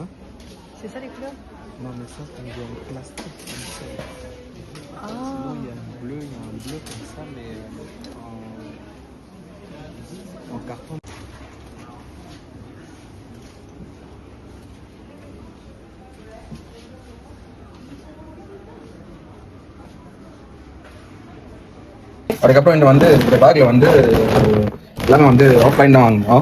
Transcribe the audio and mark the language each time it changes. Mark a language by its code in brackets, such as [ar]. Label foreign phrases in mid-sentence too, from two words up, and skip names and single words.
[fr] C'est ça les couleurs? Non, mais ça, c'est en plastique. Comme ça. Ah. Sinon, il y a un bleu comme ça, mais en carton. [ta] அதுக்கப்புறம் இந்த வந்து இந்த பேக்ல வந்து எல்லாமே வந்து ஆஃப்லைன் தான் வாங்கினோம்.